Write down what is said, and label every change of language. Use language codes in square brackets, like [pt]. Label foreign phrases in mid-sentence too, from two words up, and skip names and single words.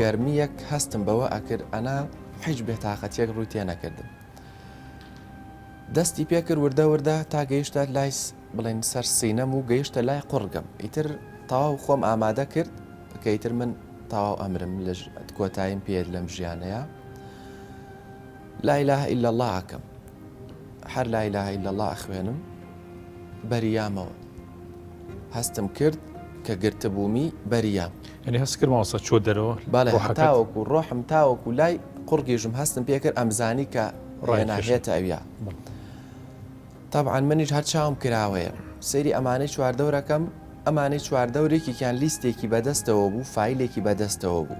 [ckb] گەرمیەک هەستم بەوە ئەکرد، ئەنا هیچ بێتاقەتێک ڕووی تێ نەکردم. دەستی پێکرد وردە وردە تا گەیشتە لای بڵێن سەر سینەم و گەیشتە لای قوڕگەم. ئیتر تەواو خۆم ئامادە کرد کە ئیتر من تەواو ئەمرم لە کۆتاییم پێت لەم ژیانەیە. [ar] لا إله إلا الله [ckb] ئەکەم، هەر [ar] لا إله إلا الله [ckb] ئەخوێنم، بەریامەوە هەستم کرد کە گرتبوومی بەریام. ئەنی هەست کرد ماوەسە چۆ دەرەوە؟ بەڵێ تاوەکو ڕۆحم تاوەکو لای قوڕگیژم هەستم پێکرد ئەمزانی کە ڕێناهێتە ئەویا. طبعاً منیش هەر چاوم کراوەیە سەیری ئەمانەی چواردەورەکەم، ئەمانەی چواردەورێکیان لیستێکی بەدەستەوە بوو، فایلێکی بەدەستەوە بوو.